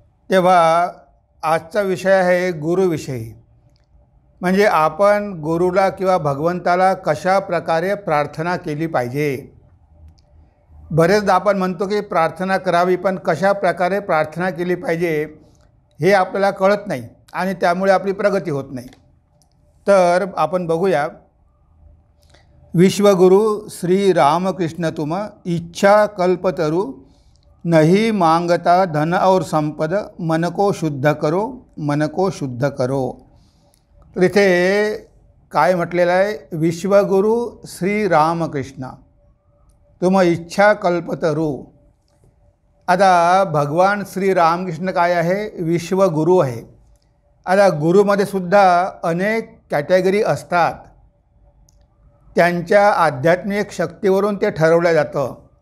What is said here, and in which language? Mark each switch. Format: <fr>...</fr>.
<mr>तेव्हा आजचा विषय आहे गुरुविषयी, म्हणजे आपण गुरुला किंवा भगवंताला कशा प्रकारे प्रार्थना केली पाहिजे। बरेचदा आपण म्हणतो की प्रार्थना करावी, पण कशा प्रकारे प्रार्थना केली पाहिजे हे आपल्याला कळत नाही आणि त्यामुळे आपली प्रगती होत नाही। तर आपण बघूया,</mr> <hi>विश्वगुरु श्री रामकृष्ण तुम इच्छा कल्पतरु नहीं मांगता धन और संपद मन को शुद्ध करो, मन को शुद्ध करो।</hi> <mr>तर इथे काय म्हटलेलं आहे, विश्वगुरु श्री रामकृष्ण</mr> <hi>तुम इच्छा कल्पतरु।</hi> <mr>आता भगवान श्री रामकृष्ण काय आहे, विश्वगुरु आहे। आता गुरुमध्ये सुद्धा अनेक कॅटेगरी असतात, त्यांच्या आध्यात्मिक शक्तीवरून ते ठरवलं जातं।</mr>